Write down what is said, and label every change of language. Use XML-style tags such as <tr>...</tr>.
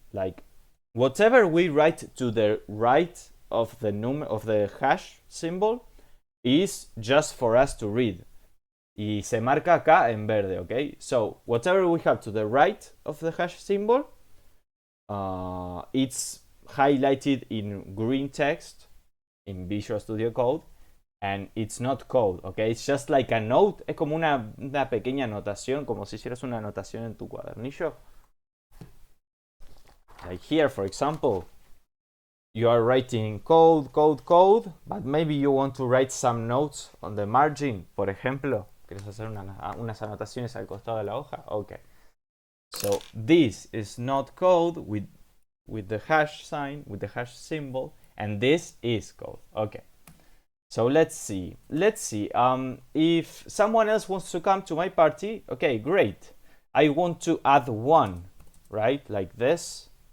<en>Like whatever we write to the right of the hash symbol is just for us to read.</en> <es>Y se marca acá en verde,</es> <en>okay? So whatever we have to the right of the hash symbol, it's highlighted in green text in Visual Studio Code, and it's not code, okay? It's just like a note,</en> <es>es como una pequeña anotación, como si hicieras una anotación en tu cuadernillo.</es> <en>Like here, for example, you are writing code, but maybe you want to write some notes on the margin,</en> <es>por ejemplo. ¿Quieres hacer unas anotaciones al costado de la hoja?</es> <en>Okay. So this is not code with the hash sign, with the hash symbol, and this is code. Okay. So let's see. If someone else wants to come to my party, okay, great. I want to add 1, right? Like this.</en>